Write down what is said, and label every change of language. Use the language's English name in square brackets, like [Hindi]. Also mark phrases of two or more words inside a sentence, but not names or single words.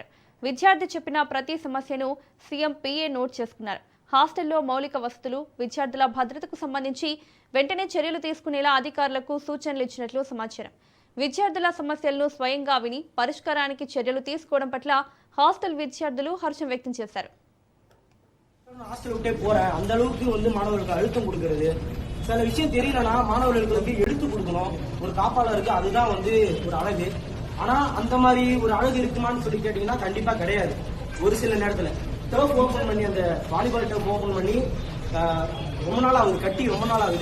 [Telugu] విద్యార్థి చెప్పిన ప్రతి సమస్యను [English] CM PA note [Telugu] చేసుకున్నారు. హాస్టల్లో మౌలిక వసతులు, విద్యార్థుల భద్రతకు సంబంధించి వెంటనే చర్యలు తీసుకునేలా అధికారులకు సూచనలు ఇచ్చినట్లు సమాచారం. విద్యార్థుల సమస్యలను స్వయంగా విని పరిష్కారానికి చర్యలు తీసుకోవడం పట్ల హాస్టల్ విద్యార్థులు హర్షం వ్యక్తం చేశారు. [Tamil] ஹாஸ்டல் விட்டே போறேன் அந்த அளவுக்கு மாணவர்களுக்கு அழுத்தம் கொடுக்கறது, சில விஷயம் தெரியலனா மாணவர்களுக்கு எடுத்து கொடுக்கணும். ஒரு காப்பாளருக்கு அதுதான் ஒரு அழகு. ஆனா அந்த மாதிரி ஒரு அழகு இருக்குமான்னு சொல்லி கேட்டீங்கன்னா கண்டிப்பா கிடையாது. ஒரு சில நேரத்துல [English] turf open [Tamil] பண்ணி, அந்த [English] volleyball turf open [Tamil] பண்ணி ரொம்ப நாள் ஆகுது, கட்டி ரொம்ப நாள் ஆகுது.